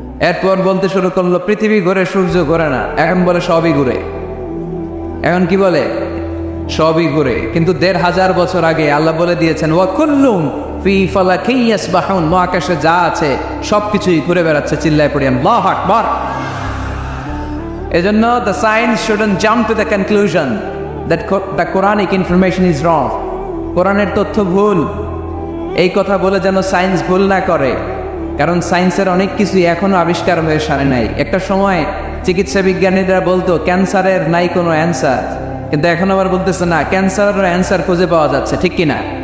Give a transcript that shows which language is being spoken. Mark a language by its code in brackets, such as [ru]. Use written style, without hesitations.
[bn] এরপর বলতে শুরু করলো পৃথিবী ঘোরে, সূর্য ঘোরে না। এখন বলে সবই ঘুরে। এখন কি বলে? সবই ঘুরে। কিন্তু ১৫০০ বছর আগে আল্লাহ বলে দিয়েছেন, [ar] ওয়া কুল্লুম ফি ফালাকিন ইয়াসবাহুন, [bn] মহাকাশে যা আছে সবকিছুই ঘুরে বেড়াচ্ছে। চিল্লায় পড়ি আল্লাহু আকবার। এজন্য [en] the science shouldn't jump to the conclusion that the Quranic information is wrong. [bn] কোরআনের তথ্য ভুল, এই কথা বলে যেন সায়েন্স ভুল না করে, কারণ সায়েন্সের অনেক কিছুই এখনো আবিষ্কার হয়ে সারে নাই। একটা সময় চিকিৎসা বিজ্ঞানীরা বলতো ক্যান্সারের নাই কোনো অ্যান্সার, কিন্তু এখন আবার বলতেছে না, ক্যান্সারের অ্যান্সার খুঁজে পাওয়া যাচ্ছে, ঠিক কিনা?